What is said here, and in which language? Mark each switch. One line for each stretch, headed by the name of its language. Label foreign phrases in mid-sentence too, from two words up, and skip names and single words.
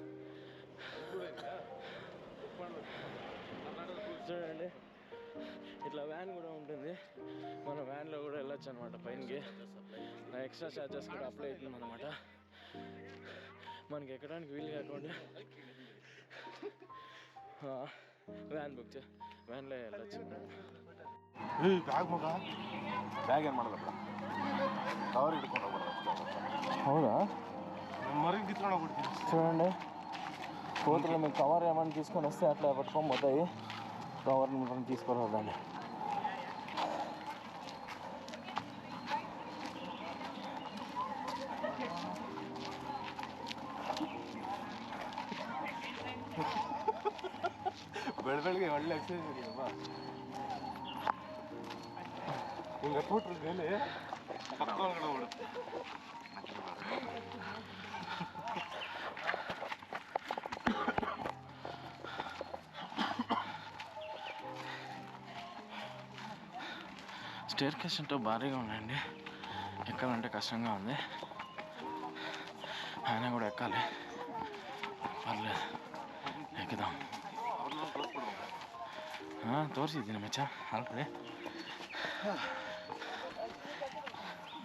Telugu: చూడండి, ఇట్లా వ్యాన్ కూడా ఉంటుంది. మన వ్యాన్లో కూడా వెళ్ళొచ్చు అనమాట పైనకి.
English: extra charges
Telugu: కూడా అప్లై అవుతుంది అనమాట. మనకి ఎక్కడానికి వీలు కాకుండా
Kannada: ವ್ಯಾನ್ ಬುಕ್ ವ್ಯಾನ್ಲೇ
Telugu: వెళ్ళొచ్చు.
Kannada: ಬ್ಯಾಗ್ ಏನು ಮಾಡಲ್ಲ ಕವರ್ ಹಿಡ್ಕೊಂಡು ಹೋಗ್ಬಿಡ.
Telugu: హౌదా మరి గిట్లా కొడుతుంది. చూడండి, కోతులు మీకు కవర్ ఏమైనా తీసుకొని వస్తే అట్లా పట్టుకొని పోతాయి. కవర్ని తీసుకురాదండి.
Kannada: ಬೆಳಗ್ಗೆ ಒಳ್ಳೆ ಎಕ್ಸಸೈಸ್ ಇದೆಯಪ್ಪ. ಹಿಂಗೆ ಕೂಟ್ರ ಮೇಲೆ ಪಕ್ಕ ಒಳಗಡೆ ಓಡುತ್ತೆ.
Telugu: స్టేర్ కేస్ అంటే భారీగా ఉన్నాయండి. ఎక్కాలంటే కష్టంగా ఉంది. ఆయన కూడా ఎక్కాలి, పర్లేదు, ఎక్కుదాం.
Kannada: ತೋರಿಸಿದ್ದೀನಿ ಮಚ್ಚ ಆಲ್ರೆಡಿ.